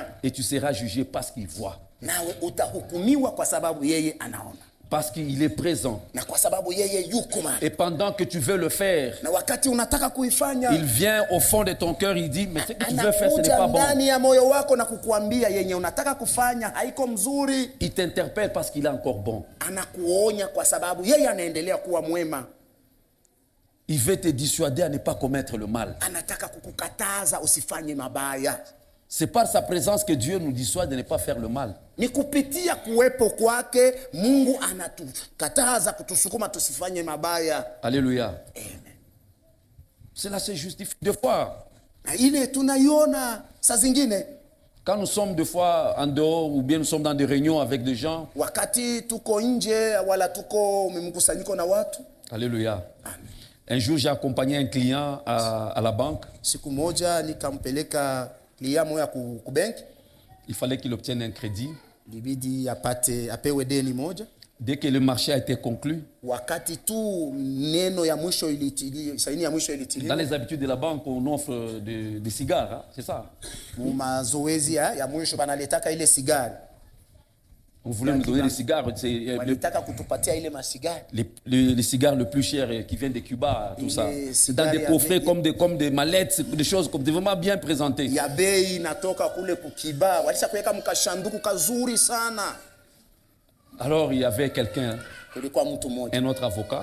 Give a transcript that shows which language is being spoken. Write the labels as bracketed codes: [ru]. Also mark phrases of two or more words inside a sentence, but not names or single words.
[fr] Et tu seras jugé parce qu'il voit. [sw] Nawe utahukumiwa kwa sababu yeye anaona. [fr] Parce qu'il est présent. [sw] Na kwa sababu yeye yuko mahali. [fr] Et pendant que tu veux le faire, [sw] na wakati unataka kuifanya, [fr] il vient au fond de ton cœur, il dit, mais ce que tu veux faire, ce n'est pas bon. [sw] Ndani ya moyo wako na kukuambia yenye unataka kufanya haiko mzuri. [fr] Il t'interpelle parce qu'il est encore bon. [sw] Anakuonya kwa sababu yeye anaendelea kuwa mwema. [fr] Il veut te dissuader à ne pas commettre le mal. [sw] Anataka kukukataza usifanye mabaya. [fr] C'est par sa présence que Dieu nous dissuade de ne pas faire le mal. [sw] Ni kupitia kuwepo kwake Mungu anatukataza kutusukuma tusifanye mabaya. [fr] Alléluia. Amen. Cela se justifie deux fois. [sw] Na ile tunaiona saa zingine [fr] quand nous sommes des fois en dehors ou bien nous sommes dans des réunions avec des gens. [sw] Wakati tuko nje wala tuko mkusanyiko na watu. [fr] Alléluia. Amen. Un jour j'ai accompagné un client à la banque. [sw] Siku moja nikampeleka client moja ku bank. [fr] Il fallait qu'il obtienne un crédit. [sw] Libidi apewe deni moja. [fr] Dès que le marché a été conclu, [sw] wakati tu neno ya mwisho ilitiliwa, saini ya mwisho ilitiliwa. [fr] Dans les habitudes de la banque, on offre des cigares, hein? C'est ça. [sw] Mazoezi ya mwisho banaletaka ile sigari. [fr] On voulait nous donner des cigares. Les cigares les plus chers qui viennent de Cuba, tout ça. Dans des coffrets comme des mallettes, des choses comme vraiment bien présentées. Alors il y avait quelqu'un, un autre avocat.